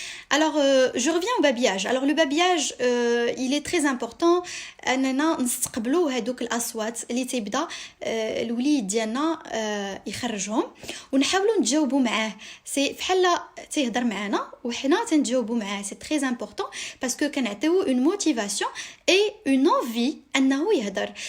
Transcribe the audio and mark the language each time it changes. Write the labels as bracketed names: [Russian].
[French] Alors, je reviens au babillage. Alors, le babillage, il est très important. [Arabic] أننا نستقبلوا هذوك الأصوات اللي تبدأ الوليد ديالنا يخرجهم ونحاولوا نتجاوبوا معاه. سي بحال تيهضر معنا وحنا تنجاوبوا معاه. [French] سي très important parce que كنعطيو une motivation et une envie أنه يهضر.